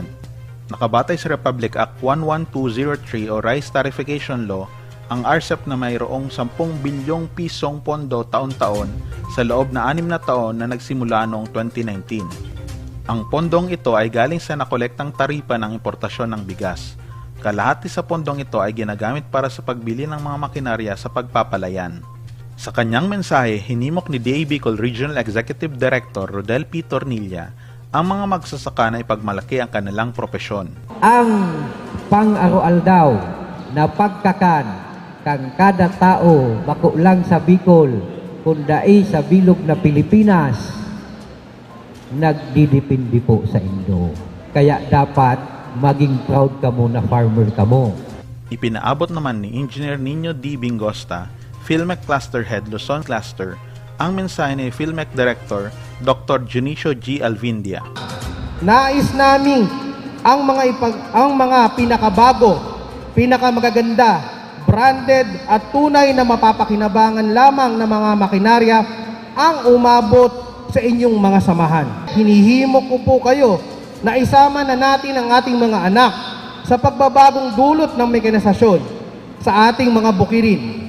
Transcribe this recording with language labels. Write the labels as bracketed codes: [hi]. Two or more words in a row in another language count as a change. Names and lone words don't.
[tl] Nakabatay sa Republic Act 11203 o Rice Tarification Law, ang RCEF na mayroong 10 bilyong pisong pondo taon-taon sa loob na 6 na taon na nagsimula noong 2019. Ang pondong ito ay galing sa nakolektang taripa ng importasyon ng bigas. Kalahati sa pondong ito ay ginagamit para sa pagbili ng mga makinarya sa pagpapalayan. Sa kanyang mensahe, hinimok ni DA Bicol Regional Executive Director Rodel P. Tornilla ang mga magsasaka na ipagmalaki ang kanilang propesyon. [bik] Ang pang-arual daw na pagkakan kang kada tao makulang sa Bicol kundai sa bilog na Pilipinas nagdidepende po sa Indo. Kaya dapat maging proud ka mo na farmer ka mo. [tl] Ipinaabot naman ni Engineer Nino D. Bingosta, PhilMec Cluster Head Luzon Cluster, ang mensahe ni PhilMec Director Dr. Junicio G. Alvindia. Nais namin ang mga pinakabago, pinakamagaganda, branded at tunay na mapapakinabangan lamang ng mga makinarya ang umabot sa inyong mga samahan. Hinihimok ko po kayo na isama na natin ang ating mga anak sa pagbabagong dulot ng mekanisasyon sa ating mga bukirin.